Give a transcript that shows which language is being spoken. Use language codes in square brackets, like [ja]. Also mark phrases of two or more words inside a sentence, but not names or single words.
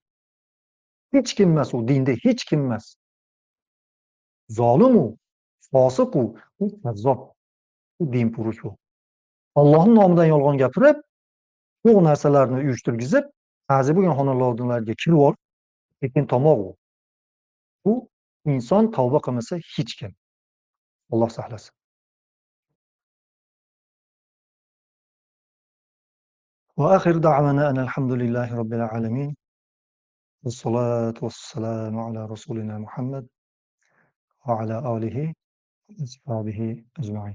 [uz] Hech kim emas u, dinda hech kim emas. Zolim u, fosiq u kazzob, u dinpurush u. Allohning nomidan yolg'on gapirib, yo'q narsalarni uyushtirgizib, ba'zi bo'lgan xonadonlarga kirib olib, tekin tomoq u. Bu inson tavba qilmasa hech kim. Alloh saqlasin. [ar] وآخر دعوانا أن الحمد لله رب العالمين والصلاة والسلام على رسولنا محمد وعلى آله وأصحابه أجمعين.